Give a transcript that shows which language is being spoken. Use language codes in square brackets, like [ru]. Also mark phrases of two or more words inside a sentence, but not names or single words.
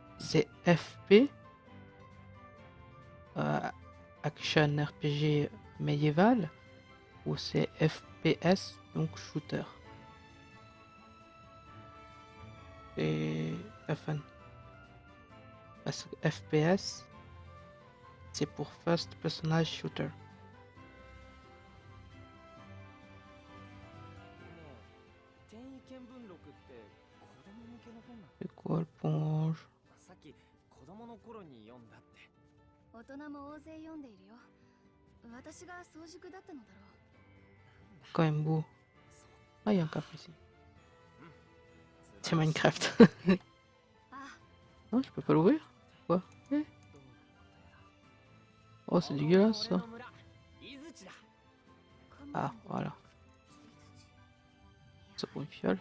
[fr] c'est FP, [en] Action RPG [fr] médiéval, ou c'est FPS, donc shooter. Et FN. Parce que FPS, c'est pour [en] First Personal Shooter. [ja] ねえ、転移見聞録って子供向けの本なの？ [fr] C'est quoi le ponge? [ja] さっき子供の頃に読んだって。大人も大勢読んでいるよ。私が早熟だったのだろう。 [fr] Quand même beau. Ah, il y a un café ici. C'est Minecraft. [ja] あ、 [fr] Non, je peux pas l'ouvrir? Quoi? Eh? Oh, c'est dégueulasse ça. Ah, voilà. C'est pour une fiole.